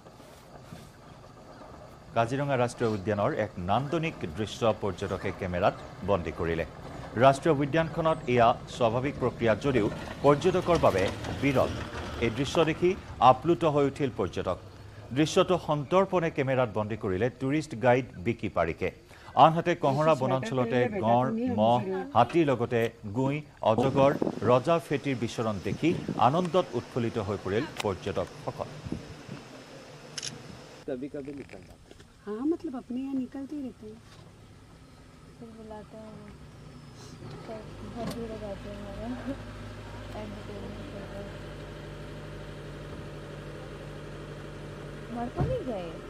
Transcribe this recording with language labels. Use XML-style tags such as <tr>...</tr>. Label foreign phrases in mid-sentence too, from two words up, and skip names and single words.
<as>কাজিৰঙা ৰাষ্ট্ৰীয় উদ্যানৰ এক নান্দনিক দৃশ্য পৰ্যটকে কেমেৰাত বন্দী কৰিলে ৰাষ্ট্ৰীয় উদ্যানখনত এয়া স্বাভাৱিক প্ৰক্ৰিয়া যদিও পৰ্যটকৰ বাবে বিৰল এই দৃশ্য দেখি আপ্লুত হৈ উঠিল পৰ্যটক দৃশ্যটো সন্তৰ্পণে কেমেৰাত বন্দী কৰিলে</as> <en>tourist guide</en> <as>বিকি পাৰিকে আনহাতে কহৰা বনাঞ্চলতে গড় মহ হাতীৰ লগতে গুই অজগৰ ৰজা ফেটিৰ বিচৰণ দেখি আনন্দত উৎফুল্লিত হৈ পৰিল পৰ্যটকসকল</as> <hi>कभी-कभी निकलता हाँ मतलब अपने यहाँ निकलते ही रहते हैं फिर बुलाते हैं तो बहुत दूर हो जाते हैं हमारा मर तो नहीं गए</hi>